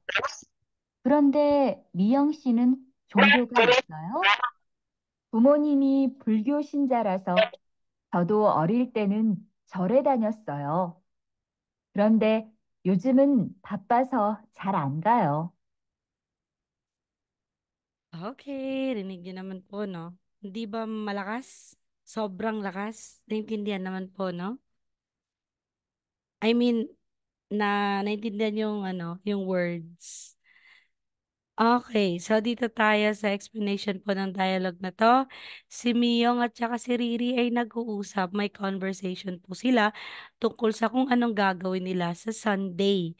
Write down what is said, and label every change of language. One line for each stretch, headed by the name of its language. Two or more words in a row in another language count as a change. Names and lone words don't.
Korean: 그런데 미영 씨는 종교가 있어요? 부모님이 불교 신자라서 저도 어릴 때는 절에 다녔어요. 그런데 요즘은 바빠서 잘 안 가요.
Filipino: Okay, rinig niyo naman po, no? Hindi ba malakas? Sobrang lakas? Naintindihan naman po,
English: no? I mean,
Filipino: naintindihan yung yung words. Okay, so dito tayo sa explanation po ng dialogue na to. Si Miyong at saka si Riri ay nag-uusap, may conversation po sila tungkol sa kung anong gagawin nila sa Sunday.